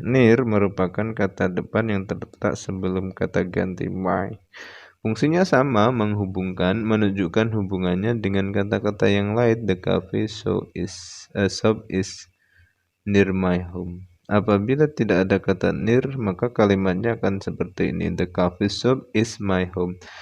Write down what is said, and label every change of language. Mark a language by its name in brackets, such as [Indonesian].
[Indonesian] Near merupakan kata depan yang terletak sebelum kata ganti my. Fungsinya sama, menghubungkan, menunjukkan hubungannya dengan kata-kata yang lain. [English] The coffee shop is near my home. [Indonesian] Apabila tidak ada kata near, maka kalimatnya akan seperti ini. [English] The coffee shop is my home.